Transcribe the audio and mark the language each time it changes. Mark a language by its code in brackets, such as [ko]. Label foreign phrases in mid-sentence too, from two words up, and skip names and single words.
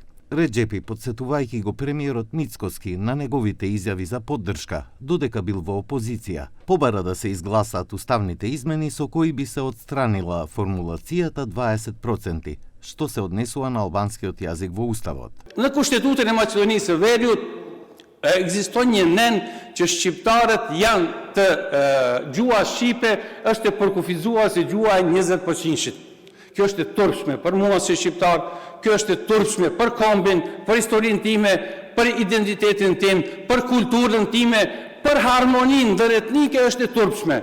[mk] Реджепи, подсетувајќи го премиерот Мицкоски на неговите изјави за поддршка, додека бил во опозиција, побара да се изгласаат уставните измени со кои би се отстранила формулацијата 20%, што се однесува на албанскиот јазик во Уставот. [sq] Në Kushtetutin e Maqedonisë së Veriut ekziston një nen që shqiptarët janë të gjua shqipe është e përkufizuar si gjua e 20%. Kjo është e turpshme për mua si shqiptar, kjo është e turpshme për kombin, për historinë time, për identitetin tim, për kulturën time, për harmoninë ndëretnike është e turpshme.